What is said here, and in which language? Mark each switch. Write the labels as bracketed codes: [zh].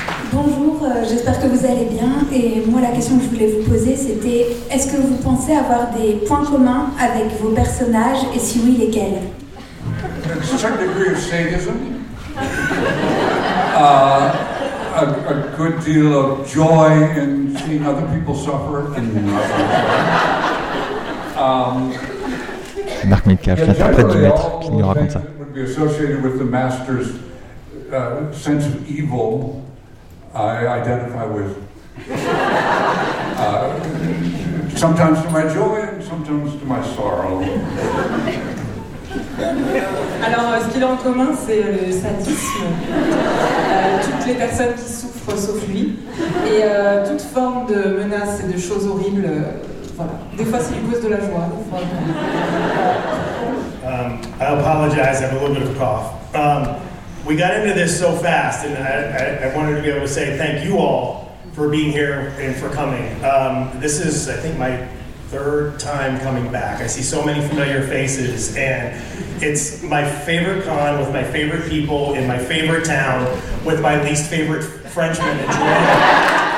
[fr] Bonjour, j'espère que vous allez bien. Et moi, la question que je voulais vous poser, c'était, est-ce que vous pensez avoir des points communs avec vos personnages, et si oui, lesquels? [en] A certain degree of sadism. a good deal of joy in seeing other people suffer. [fr] Marc Metcalf, l'interprète du maître, qui nous raconte ça. [en] Would be associated with the master's sense of evil. I identify with. Sometimes to my joy, and sometimes to my sorrow. [fr] Alors, ce qu'il a en commun, c'est le sadisme. Toutes les personnes qui souffrent, sauf lui. Et toute forme de menaces et de choses horribles, voilà. Des fois, ça lui cause de la joie. Des fois, [en] I apologize, I have a little bit of a cough. We got into this so fast, and I wanted to be able to say thank you all for being here and for coming. This is, I think, my third time coming back. I see so many familiar faces, and it's my favorite con with my favorite people in my favorite town with my least favorite Frenchman in Toronto.